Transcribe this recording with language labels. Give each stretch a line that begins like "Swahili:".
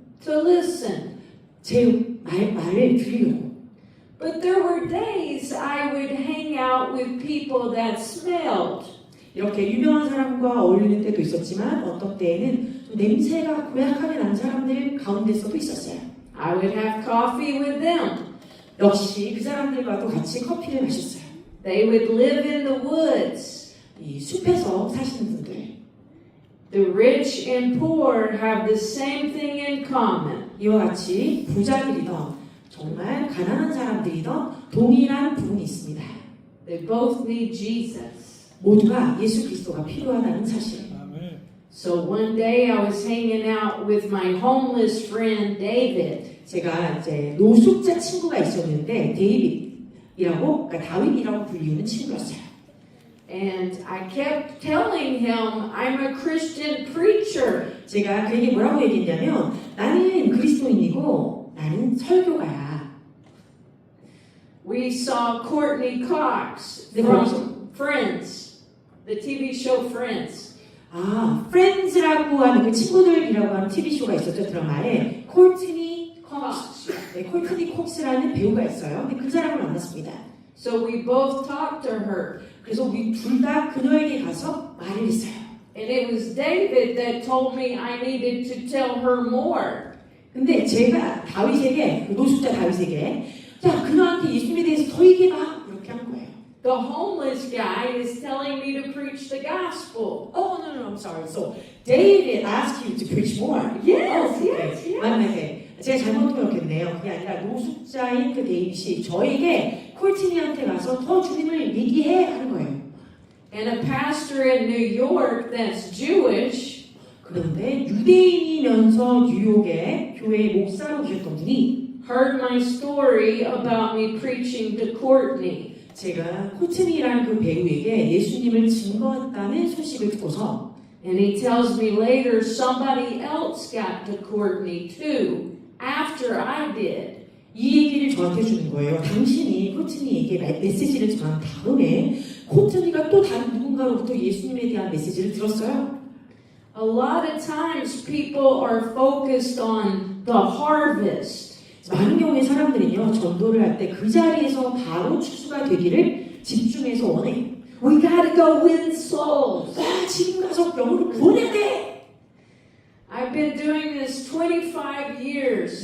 English: to listen.
Korean: 제 말을 들으려고.
English: But there were days I would hang out with people that smelled.
Korean: 이렇게 유명한 사람과 어울리는 때도 있었지만 어떤 때에는 좀 냄새가 고약하게 난 사람들 가운데서도 있었어요.
English: I would have coffee with them.
Korean: 역시 그 사람들과도 같이 커피를 마셨어요.
English: They would live in the woods.
Korean: 이 숲에서 사시는 분들.
English: The rich and poor have the same thing in common.
Korean: 이와 같이 부자들이던 정말 가난한 사람들이던 동일한 부분이 있습니다.
English: They both need Jesus.
Korean: 모두가 예수 그리스도가 필요하다는 사실.
English: So one day I was hanging out with my homeless friend David.
Korean: 제가 이제 노숙자 친구가 있었는데 데이빗이라고 그러니까 다윗이라고 불리우는 친구였어요.
English: And I kept telling him I'm a Christian preacher.
Korean: 제가 그에게 뭐라고 얘기했냐면 나는 그리스도인이고 나는 설교가야.
English: We saw Courtney Cox from Friends, the TV show Friends.
Korean: 프렌즈라고 하는 그 친구들이라고 하는 TV 쇼가 있었죠 드라마에 콜트니 콕스. 네, 콜트니 콕스라는 배우가 있어요. 근데 그 사람을 만났습니다.
English: So we both talked to her.
Korean: 그래서 우리 둘 다 그녀에게 가서 말을 했어요.
English: And it was David that told me I needed to tell her more.
Korean: 근데 제가 다윗에게, 그 노숙자 다윗에게, 자, 그녀한테 예수님에 대해서 더 얘기해봐. 이렇게 한 거예요.
English: The homeless guy is telling me to preach the gospel. Oh, no, I'm sorry. So, David asked you to preach more. Yes, okay. yes, yes.
Korean: 맞네. 제가 잘못 기억했네요. 그게 아니라 노숙자인 그 데이빗이 저에게 콜티니한테 가서 더 주님을 얘기해 하는 거예요.
English: And a pastor in New York that's Jewish
Korean: 그런데 유대인이면서 뉴욕의 교회의 목사로 계셨던 분이
English: heard my story about me preaching to Courtney.
Korean: 제가 코트니라는 그 배우에게 예수님을 증거했다는 소식을 듣고서
English: And he tells me later somebody else got to Courtney too after I did.
Korean: 이 얘기를 저한테 주는 거예요. 당신이 코트니에게 메시지를 전한 다음에 코트니가 또 다른 누군가로부터 예수님에 대한 메시지를 들었어요.
English: A lot of times people are focused on the harvest.
Korean: 많은 경우에 사람들은요, 전도를 할 때 그 자리에서 바로 추수가 되기를 집중해서 원해요.
English: We gotta go win souls.
Korean: 와, 지금 가서 영혼을 구원해야 돼!
English: I've been doing this 25 years.